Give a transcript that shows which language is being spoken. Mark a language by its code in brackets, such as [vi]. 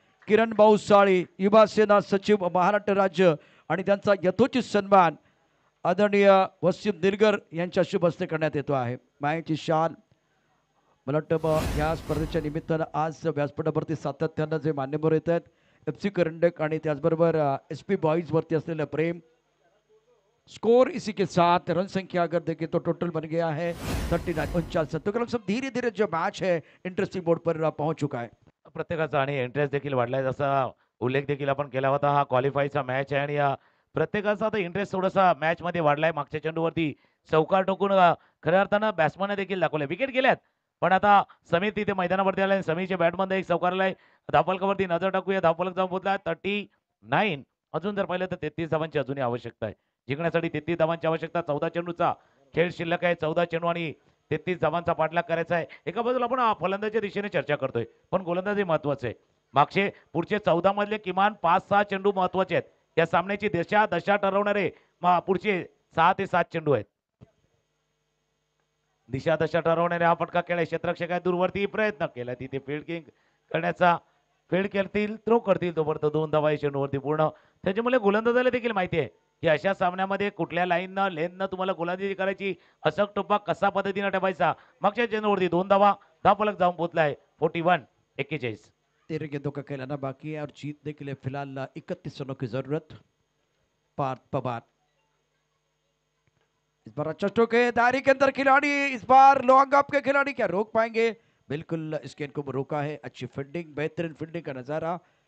[mr] किरण भाऊ साळी युवा सेना सचिव महाराष्ट्र राज्य आणि त्यांचा यथोचित सन्मान आदरणीय वसीम निलगर यांच्या शुभ हस्ते करण्यात येतो आहे. मायेची शाल मला वाटतं या स्पर्धेच्या निमित्तानं आज व्यासपीठावरती सातत्यानं जे मान्यवर येत आहेत FC करंडक आणि त्याचबरोबर SP बॉईज वरती असलेलं प्रेम. [hi] स्कोर इसी के साथ रन संख्या अगर देखें तो टोटल बन गया है 39 तो सब धीरे धीरे जो मैच है इंटरेस्टिंग बोर्ड पर पहुंच चुका है. [mr] प्रत्येकाचा आणि इंटरेस्ट देखील वाढलाय, जसा उल्लेख देखील आपण केला होता. हा क्वालिफायचा मॅच आहे आणि या प्रत्येकाचा आता इंटरेस्ट थोडासा मॅच मध्ये वाढलाय. मागच्या चेंडूवरती चौकार टोकून खऱ्या अर्थानं बॅट्समॅन देखील दाखवले, विकेट गेल्यात, पण आता समीर तिथे मैदानावरती आलाय. समीरच्या बॅटमध्ये एक चौकारलाय. धावफलकावरती नजर टाकूया. धावफलक जाऊन पोहोचला 39. अजून जर पाहिलं तर 33 धावांची अजूनही आवश्यकता आहे. जिंकण्यासाठी 33 धावांची आवश्यकता. 14 चेंडूचा खेळ शिल्लक आहे. 14 चेंडू आणि 33 धावांचा पाठलाग करायचा आहे. एका बाजूला आपण फलंदाजीच्या दिशेने चर्चा करतोय, पण गोलंदाजी महत्वाचे आहे. मागचे पुढचे 14 मधले किमान 5-6 चेंडू महत्वाचे आहेत. या सामन्याची दशा ठरवणारे पुढचे 6 ते 7 चेंडू आहेत. दशा ठरवणारे हा फटका खेळ. क्षेत्ररक्षक आहे, दूरवरती प्रयत्न केला तिथे फील्डिंग करण्याचा. फील्ड करतील, थ्रो करतील, तोपर्यंत 2 धावा चेंडूवरती पूर्ण. त्याच्यामुळे गोलंदाजाला देखील माहिती आहे की अशा सामन्यामध्ये कुठल्या लाईननं लेननं तुम्हाला गोलंदाजी करायची, अचक टोपा कसा पद्धतीने ठेवायचा. मागच्या चेंडूवरती 2 धावा. धावफलक जाऊन पोहोचलाय 41-41. [hi] 13 गेंदों का खेलाना बाकी है और जीतने के लिए फिलहाल 31 रनों की जरूरत. पार्थ पवार इस बार अच्छा स्ट्रोक है. दायरे के अंदर खिलाड़ी, इस बार लॉन्ग अप के खिलाड़ी क्या रोक पाएंगे? बिल्कुल इस गेंद को रोका है. अच्छी फील्डिंग, बेहतरीन फील्डिंग का नजारा.